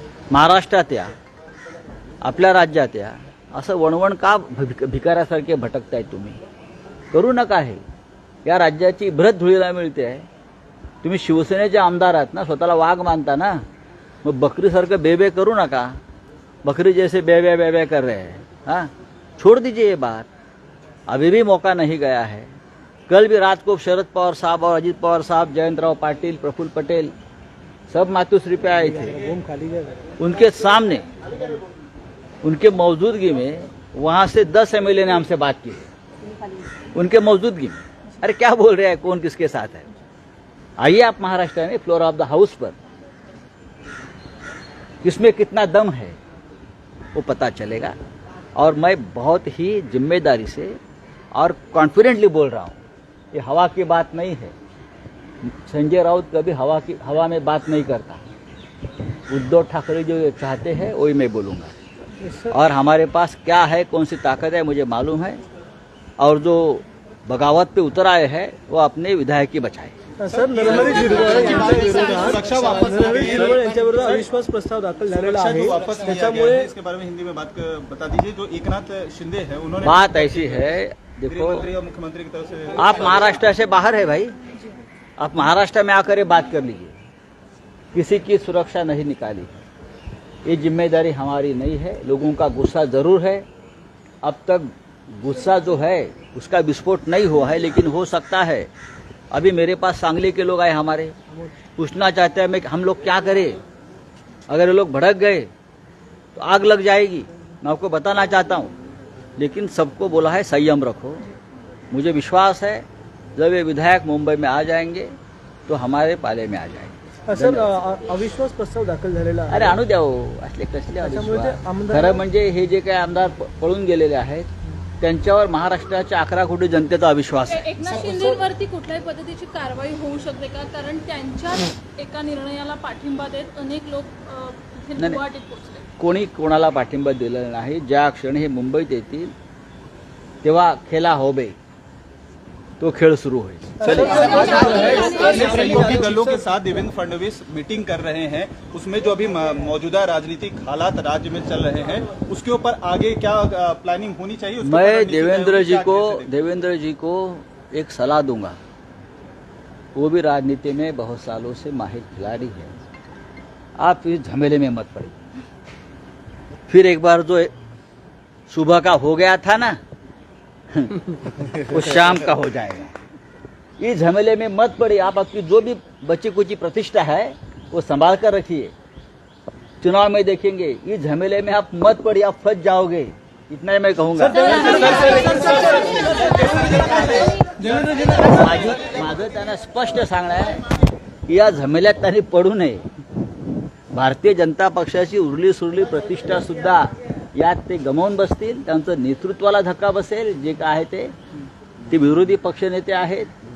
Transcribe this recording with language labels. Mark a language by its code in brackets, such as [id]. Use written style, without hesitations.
[mr] महाराष्ट्रात या, आपल्या राज्यात या, असं वणवण का भिकाऱ्यासारखे भटकताय तुम्ही? करू नका। हे या राज्याची भ्रत धुळीला मिळते आहे। तुम्ही शिवसेनेचे आमदार आहात ना, स्वतःला वाघ मानता ना, मग बकरीसारखं बेबे करू नका। [hi] बकरी जैसे बेबे बेबे कर रहे हैं, हाँ, छोड़ दीजिए ये बात। अभी भी मौका नहीं गया है। कल भी रात को शरद पवार साहब और अजीत पवार साहब, जयंतराव पाटिल, प्रफुल्ल पटेल सब मातोश्री पे आए थे। उनके सामने, उनके मौजूदगी में वहाँ से 10 MLA ने हमसे बात की, उनके मौजूदगी में। अरे क्या बोल रहे हैं, कौन किसके साथ है? आइए आप महाराष्ट्र में फ्लोर ऑफ द हाउस पर, किसमें कितना दम है वो पता चलेगा। और मैं बहुत ही जिम्मेदारी से और कॉन्फिडेंटली बोल रहा हूँ, ये हवा की बात नहीं है। संजय राउत कभी हवा में बात नहीं करता। उद्धव ठाकरे जो चाहते हैं वही मैं बोलूँगा। और हमारे पास क्या है, कौन सी ताकत है, मुझे मालूम है। और जो बगावत पे उतर आए हैं वो अपने विधायकी बचाए। [mr] सर, नरहरी झिरवळ यांच्याविरुद्ध अविश्वास प्रस्ताव दाखल झालेला आहे, त्याच्यामुळे [hi] इसके बारे में हिंदी में बात बता दीजिए। जो एकनाथ शिंदे है उन्होंने, बात ऐसी है, देखो, मंत्री और मुख्यमंत्री की तरफ से आप महाराष्ट्र से बाहर है भाई, आप महाराष्ट्र में आकर ये बात कर लीजिए। किसी की सुरक्षा नहीं निकाली, ये जिम्मेदारी हमारी नहीं है। लोगों का गुस्सा जरूर है, अब तक गुस्सा जो है उसका विस्फोट नहीं हुआ है, लेकिन हो सकता है। अभी मेरे पास सांगली के लोग आए हमारे, पूछना चाहते हैं हम लोग क्या करें, अगर ये लोग भड़क गए तो आग लग जाएगी। मैं आपको बताना चाहता हूँ, लेकिन सबको बोला है संयम रखो। मुझे विश्वास है जब ये विधायक मुंबई में आ जाएंगे तो हमारे पाले में आ जाएंगे। [mr] सर अविश्वास प्रस्ताव दाखल झालेला अरे आणू द्या हो, असले कसले त्याच्यामुळे ते अविश्वास? आमदार- खरं म्हणजे हे जे काही आमदार पळून गेलेले आहेत त्यांच्यावर महाराष्ट्राच्या 11 कोटी जनतेचा अविश्वास आहे. एकनाथ शिंदेवरती कुठल्याही पद्धतीची कारवाई होऊ शकते का? कारण त्यांच्याच एका निर्णयाला पाठिंबा देत अनेक लोक इथे नाही. गुवाहाटीत पोहोचले. कोणी कोणाला पाठिंबा दिलेला नाही. ज्या क्षणी हे मुंबईत येतील तेव्हा [bn] खेला होबे, [mr] तो खेळ सुरू होईल. [hi] सहयोगी दलों के साथ देवेंद्र फडणवीस मीटिंग कर रहे हैं, उसमें जो अभी मौजूदा राजनीतिक हालात राज्य में चल रहे हैं उसके ऊपर आगे क्या प्लानिंग होनी चाहिए? उसके ऊपर मैं रणनीति देवेंद्र जी को एक सलाह दूंगा. वो भी राजनीति में बहुत सालों से माहिर खिलाड़ी है. आप इस झमेले में मत पड़िए. फिर एक बार जो सुबह का हो गया था ना वो शाम का हो जाएगा. इस झमेले में मत पड़िए. आप आपकी जो भी बची कुची प्रतिष्ठा है वो संभाल कर रखिए. चुनाव में देखेंगे. इस झमेले में आप मत पड़िए, आप फंस जाओगे. इतना ही मैं कहूंगा. [mr] माझं त्यांना स्पष्ट सांगणं आहे, या झमेल्यात त्यांनी पडू नये. भारतीय जनता पक्षाची उरली सुरली प्रतिष्ठा सुद्धा यात ते गमावून बसतील. त्यांचं नेतृत्वाला धक्का बसेल. जे काय आहे ते विरोधी पक्षनेते आहेत.